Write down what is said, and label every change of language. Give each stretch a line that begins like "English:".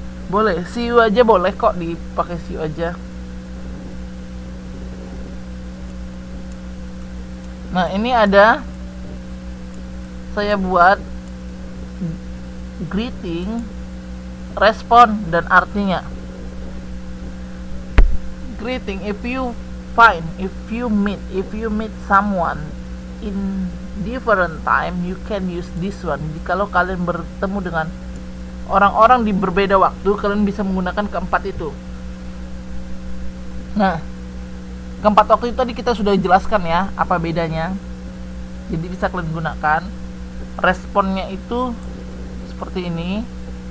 Indonesian: Boleh, see you aja boleh kok dipakai see you aja. Nah, ini ada saya buat greeting, respon, dan artinya.
English: Greeting, if you meet someone in different time, you can use this one.
Indonesian: Jadi kalau kalian bertemu dengan orang-orang di berbeda waktu, kalian bisa menggunakan keempat itu. Nah, keempat waktu itu tadi kita sudah jelaskan ya apa bedanya. Jadi bisa kalian gunakan. Responnya itu seperti ini.